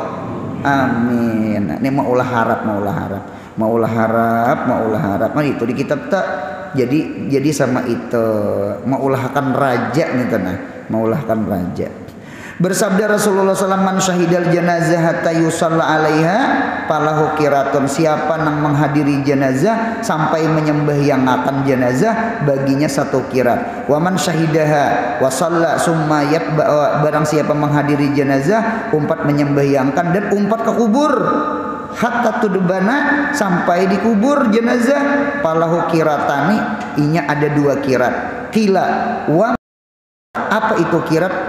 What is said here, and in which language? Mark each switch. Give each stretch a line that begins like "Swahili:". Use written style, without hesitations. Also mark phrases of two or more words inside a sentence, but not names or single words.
Banjar: Amin. Ini maulah harap. Maulah harap. Nah itu di kitab tak. Jadi sama itu. Maulah akan raja nih tanah. Maulah akan raja. Bersabda Rasulullah SAW,
Arabic: من شهد الجنازة حتى يصلى عليها فله قيراط.
Banjar: Siapa yang menghadiri jenazah sampai menyembahyangakan jenazah baginya 1 qirat.
Arabic: ومن شهدها وصلى ثم يتبع,
Banjar: barang siapa menghadiri jenazah umpat menyembahyangkan dan umpat ke kubur
Arabic: حتى تدفن
Banjar: sampai dikubur jenazah
Arabic: فله قيراطان,
Banjar: inya ada 2 qirat.
Arabic: قيل و
Banjar: apa itu qirat?